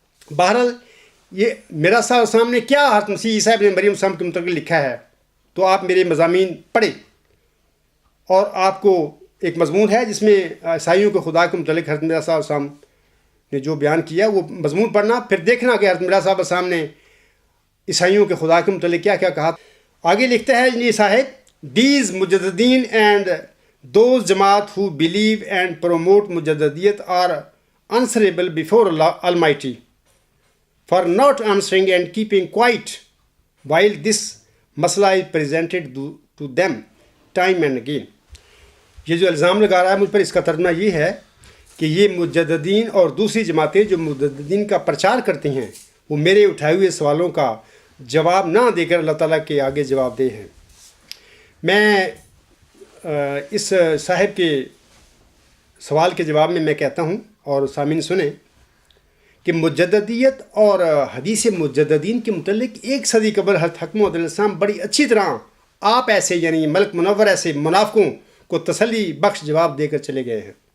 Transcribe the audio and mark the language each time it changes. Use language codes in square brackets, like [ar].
[ur] بہرحال یہ مرزا صاحب السلام نے کیا حضرت مسیح عیسیٰ ابن مریم السلام کے متعلق لکھا ہے تو آپ میرے مضامین پڑھیں اور آپ کو ایک مضمون ہے جس میں عیسائیوں کے خدا کے متعلق حضرت مرزا صاحب السلام نے جو بیان کیا وہ مضمون پڑھنا پھر دیکھنا کہ حضرت مرزا صاحب السلام نے عیسائیوں کے خدا کے متعلق کیا کیا کہا. آگے لکھتا ہے یہ صاحب [en] These مجددین and those جماعت who believe and promote مجددیت are answerable before Almighty for not answering and keeping quiet while this مسئلہ is presented to them time and again. [ur] یہ جو الزام لگا رہا ہے مجھ پر اس کا ترجمہ یہ ہے کہ یہ مجددین اور دوسری جماعتیں جو مجددین کا پرچار کرتی ہیں وہ میرے اٹھائے ہوئے سوالوں کا جواب نہ دے کر اللہ تعالیٰ کے آگے جواب دہ ہیں. میں اس صاحب کے سوال کے جواب میں کہتا ہوں اور سامعین سنیں کہ مجددیت اور حدیث مجددین کے متعلق ایک صدی قبل حضرت حق مہدی علیہ السلام بڑی اچھی طرح آپ ایسے یعنی ملک منور ایسے منافقوں کو تسلی بخش جواب دے کر چلے گئے ہیں.